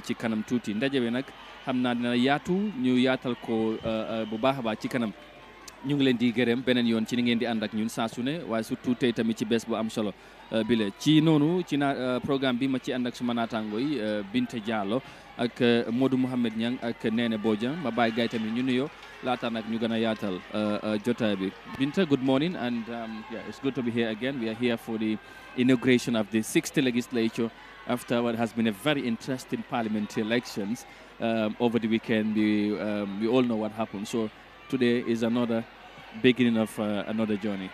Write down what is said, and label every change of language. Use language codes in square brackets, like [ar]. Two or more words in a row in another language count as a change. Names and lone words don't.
[wo] ci kanam tuuti ndaje bi nag xam naa dina yaatu ñu yaatal ko bu baax a baax ci kanam ñu ngi leen di gërëm beneen yoon ci ni ngeen di ànd ak ñun saa su ne waaye surtout tey tamit ci bés bu am solo bi la ci noonu ci programme bi ma ci ànd ak suma naataango yi Binte Diallo ak Modou Mohamed Niang ak Nene Bojang ma bàyyi gaay tamit ñu nuyoo laata nag ñu gën a yaatal jotaay bi Binta, [en] good morning and yeah, it's good to be here again. We are here for the inauguration of the 6th legislature after what has been a very interesting parliamentary elections over the weekend. We all know what happened. So today is another beginning of another journey.